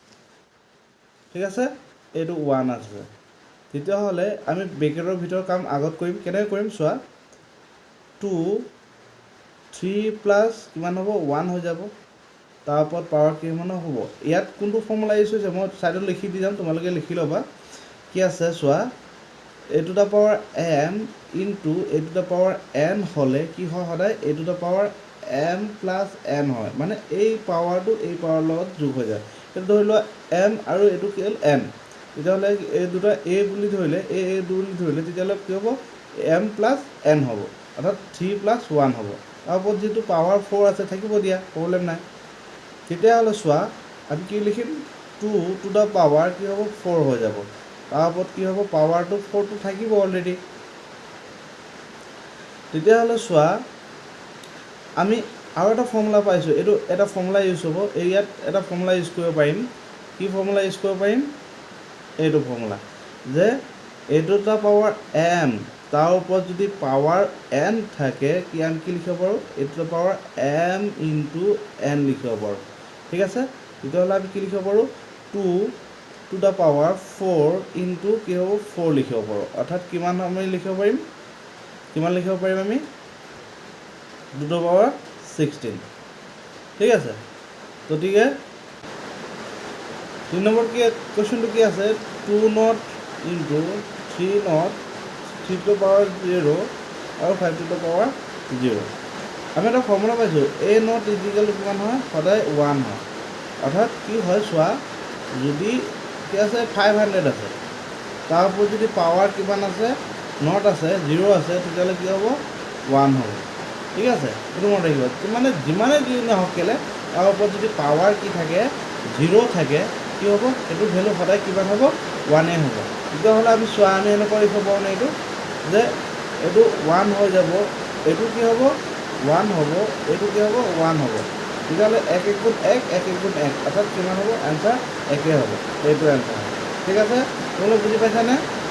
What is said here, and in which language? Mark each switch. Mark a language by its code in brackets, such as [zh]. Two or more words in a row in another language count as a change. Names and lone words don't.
[as] ঠিক আছে এইটো 1 আছে তেতিয়া হলে আমি ব্ৰেকেটৰ ভিতৰ কাম আগত কৰিম কেনে কৰিম সোৱা 2 3 প্লাস কিমান হ'ব 1 হৈ যাব তাৰ ওপৰত পাওয়াৰ কিমান হ'ব ইয়াত কোনটো [en] formula use [as] হৈছে মই সাইডত লিখি দি যাম তোমালোকে লিখি লবা কি আছে সোৱা [en] a to the power m into a to the power n [as] হলে কি হয় সদায় [en] a to the power m plus n [as] হয় মানে এই পাওয়াৰটো এই পাওয়াৰ লগত যোগ হৈ যায় এটা ধৰি লোৱা m আৰু এটো কি হ'ল n তেতিয়া হলে এই দুটা a বুলি ধৰিলে a বুলি ধৰিলে তেতিয়া হলে কি হ'ব [en] m plus n [as] হ'ব অৰ্থাৎ [en] 3 plus 1 [as] হ'ব তাৰ ওপৰত যেটো পাওয়াৰ 4 আছে থাকিব দিয়া প্ৰবলেম নাই তেতিয়া হলে সোৱা আমি কি লিখিম [en] 2 to the power [as] কি হ'ব 4 হৈ যাব তাৰ ওপৰত কি হ'ব পাৱাৰটো 4 টো থাকিব অলৰেডি তেতিয়া হলে সোৱা আমি আৰু এটা ফৰ্মুলা পাইছো এটো এটা [en] formula use [as] হ'ব ইয়াত এটা [en] formula use [as] কৰিব পাৰিম কি [en] formula use [as] কৰিব পাৰিম এইটো ফৰ্মুলা যে এটো টা পাৱাৰ m তাৰ ওপৰত যদি পাৱাৰ n থাকে কি আমি কি লিখিব পাৰো এটো পাৱাৰ m * n লিখিব পাৰো ঠিক আছে তেতিয়াহলে আমি কি লিখিব পাৰো [en] 2 to the power 4 into [as] কি হ'ব 4 লিখিব পাৰো অৰ্থাৎ কিমান আমি লিখিব পাৰিম আমি [en] 2 to the power 16 [as] ঠিক আছে গতিকে 3 নম্বৰ কি কোৱেশ্চনটো কি আছে [en] 2 not into 3 not 3 to the power 0 [as] আৰু [en] 5 to the power 0 [as] আমি এটা ফৰ্মুলা পাইছো [en] a not equal to [as] কিমান হয় সদায় 1 হয় অৰ্থাৎ কি হয় সোৱা যদি কি আছে 500 আছে তাৰ ওপৰত যদি পাৱাৰ কিমান আছে নট আছে 0 আছে তেতিয়ালে কি হ'ব 1 হ'ব ঠিক আছে এটো মনত ৰাখিবা মানে যিমানে যি নহওক কেলে তাৰ ওপৰত যদি পাৱাৰ কি থাকে 0 থাকে কি হ'ব এটো ভ্যালু সদায় কিমান হ'ব 1 এ হ'ব তেতিয়াহলে আমি সোৱা আমি এনে কৰি হ'ব না এটো যে এটো 1 হৈ যাব এটো কি হ'ব 1 হ'ব এটো কি হ'ব 1 হ'ব তেতিয়ালে 1 1 গুণ 1 1 1 গুণ 1 অৰ্থাৎ কিমান হ'ব आंसर একে হ'ব এইটো आंसर ঠিক আছে তোমরা বুঝি পাইছা না